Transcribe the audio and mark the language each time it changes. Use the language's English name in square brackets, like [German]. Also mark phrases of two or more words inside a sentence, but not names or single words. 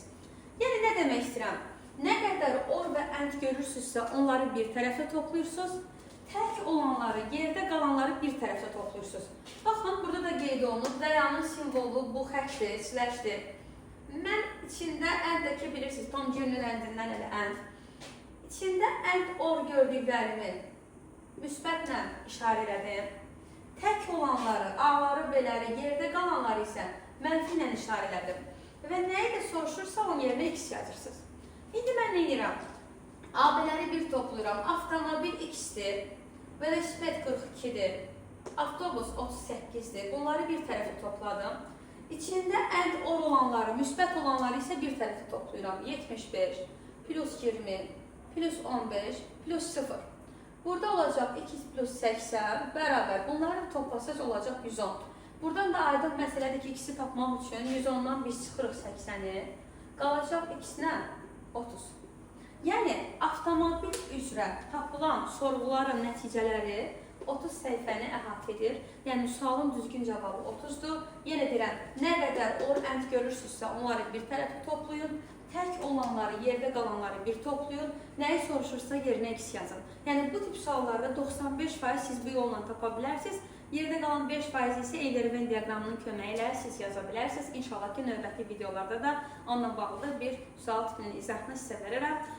[Azerbaijani] Yəni, nə demək istəyirəm? Nə qədər or və and görürsünüzsə, onları bir tərəfə toplayırsınız, tək olanları, yerdə qalanları bir tərəfə toplayırsınız. Baxın, burada da qeyd olunub, və yanın simvolu bu xətdir, slash-dir. Mən içində and-dəki bilirsiniz, Tom Gern'in and-indən elə and. İçində [English] and, or [Azerbaijani] gördüklərimi müsbətlə işarə elədim. Tək olanları, A-ları, B-ləri, yerdə qalanları isə mənfi ilə işarə elədim. Və nəyi də soruşursa, onun yerinə X yazırsınız. İndi mən nə edirəm? AB-ləri bir toplayıram. Avtomobil X-dir, velosiped 42-dir, avtobus 38-dir. Bunları bir tərəfə topladım. İçində [English] and, or [Azerbaijani] olanları, müsbət olanları isə bir tərəfə toplayıram. 75, plus 20, plus 15, plus 0. Burada olacaq 2 plus 80 bərabər. Bunları toplasaq olacaq 110. Buradan da aydın məsələdir ki, X-i tapmaq üçün 110-dan biz çıxırıq 80-i. Qalacaq X-nə 30. Yəni, avtomobil üzrə tapılan sorğuların nəticələri 30 səhifəni əhatə edir. Yəni, sualın düzgün cavabı 30-dur. Yenə deyirəm, nə qədər [English] or and [Azerbaijani] görürsünüzsə, onları bir tərəfə toplayın. Tək olanları, yerdə qalanları bir toplayın. Nəyi soruşursa, yerinə X yazın. Yəni, bu tip suallarda 95% siz bu yolla tapa bilərsiniz. Yerdə qalan 5% isə Eyler-Venn diaqramının köməyi ilə siz yaza bilərsiniz. İnşallah ki, növbəti videolarda da onunla bağlı bir sual tipinin izahını sizə verərəm.